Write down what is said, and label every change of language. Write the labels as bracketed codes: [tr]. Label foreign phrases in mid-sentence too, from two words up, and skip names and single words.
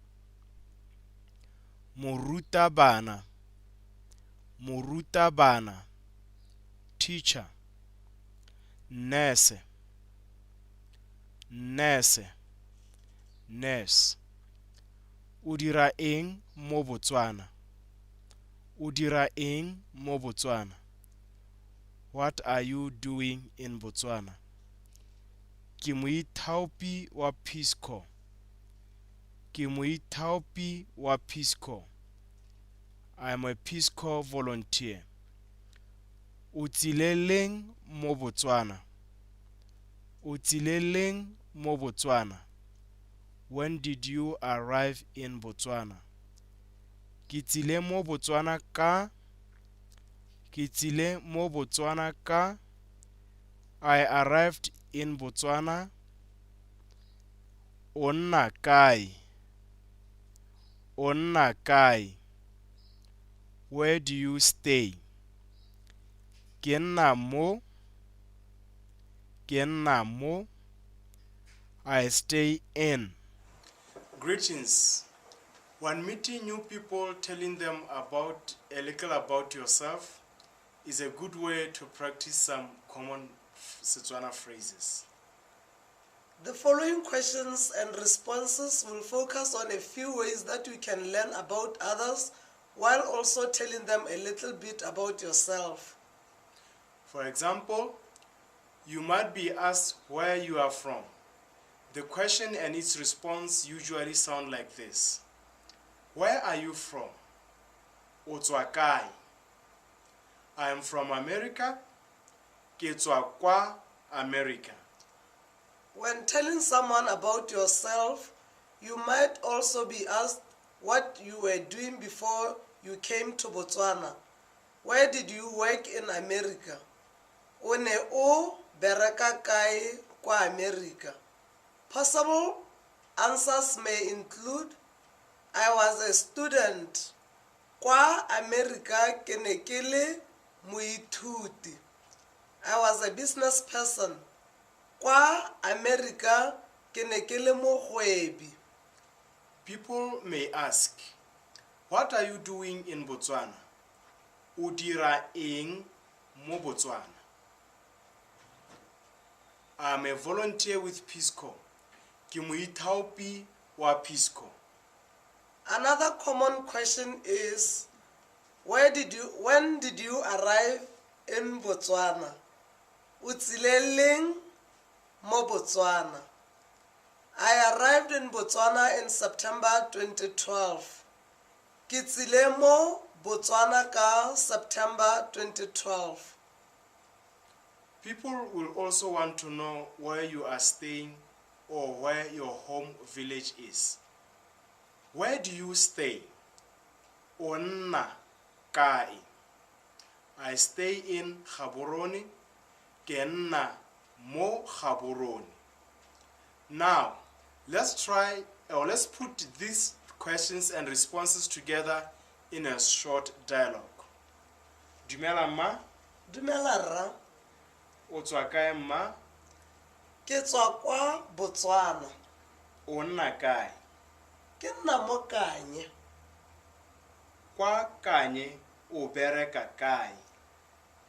[tn] Morutabana. Morutabana, teacher. [en] Nurse. Nurse, nurse. [tn] O dira eng mo Botswana? O dira eng mo Botswana? [en] What are you doing in Botswana? [tn] Ke moithaopi wa Peace Corps. Ke moithaopi wa Peace Corps. [en] I am a Peace Corps volunteer. [tn] O tsile leng mo Botswana? O tsile leng mo Botswana? [en] When did you arrive in Botswana? [tn] Ke tsile mo Botswana ka Ke tsile mo Botswana ka [en] I arrived in Botswana. [tn] O nna kae? O nna kae? [en] Where do you stay? [tn] Ke nna mo. Ke nna mo. [en] I stay in. Greetings. When meeting new people, telling them about a little about yourself is a good way to practice some common Setswana phrases. The following questions and responses will focus on a few ways that you can learn about others while also telling them a little bit about yourself. For example, you might be asked where you are from. The question and its response usually sound like this. Where are you from? [tn] O tswa kae? [en] I am from America. [tn] Ke tswa kwa America. [en] When telling someone about yourself, you might also be asked what you were doing before you came to Botswana. Where did you work in America? [tn] O ne o bereka kae kwa America? [en] Possible answers may include I was a student. [tn] Kwa America ke ne ke le moithuti. [en] I was a business person. [tn] Kwa America ke ne ke le mohwebi. [en] People may ask, what are you doing in Botswana? [tn] O dira eng mo Botswana? [en] I am a volunteer with Peace Corps. [tn] Ke moithaopi wa Peace Corps. [en] Another common question is, when did you arrive in Botswana? [tn] O tsile leng mo Botswana? [en] I arrived in Botswana in September 2012. [tn] Ke tsile mo Botswana ka September 2012. [en] People will also want to know where you are staying or where your home village is. Where do you stay? [tn] O nna kae? [en] I stay in Gaborone. [tn] Ke nna mo Gaborone. [en] Now, let's put these questions and responses together in a short dialogue. [tn] Dumela ma. Dumela rra. O tswa kae ma? Ke tswa kwa Botswana. O nna kae? Ke nna mo Kanye. Kwa Kanye o bereka kae?